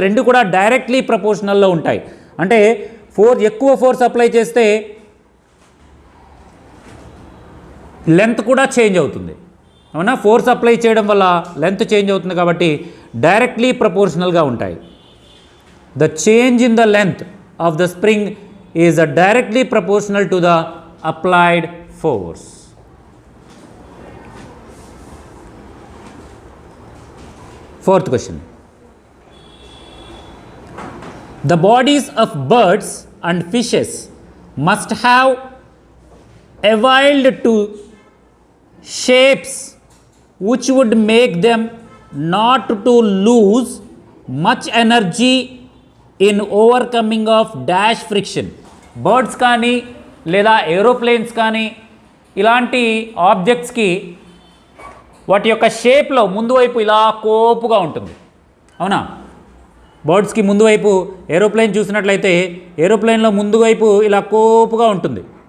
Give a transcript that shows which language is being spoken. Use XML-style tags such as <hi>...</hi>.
<te>రెండు కూడా డైరెక్ట్లీ ప్రపోర్షనల్లో ఉంటాయి. అంటే ఎక్కువ ఫోర్స్ అప్లై చేస్తే లెంత్ కూడా చేంజ్ అవుతుంది. అవునా? ఫోర్స్ అప్లై చేయడం వల్ల లెంత్ చేంజ్ అవుతుంది కాబట్టి డైరెక్ట్లీ ప్రపోర్షనల్గా ఉంటాయి.</te> <en>The change in the length of the spring is directly proportional to the applied force. Fourth question, the bodies of birds and fishes must have evolved to shapes which would make them not to lose much energy in overcoming of dash friction.</en> <te>Birds కానీ లేదా aeroplanes కానీ ఇలాంటి ఆబ్జెక్ట్స్కి వాటి యొక్క షేప్లో ముందు వైపు ఇలా కోపుగా ఉంటుంది. అవునా? బర్డ్స్కి ముందు వైపు, ఏరోప్లేన్ చూసినట్లయితే ఏరోప్లేన్లో ముందు వైపు ఇలా కోపుగా ఉంటుంది.</te>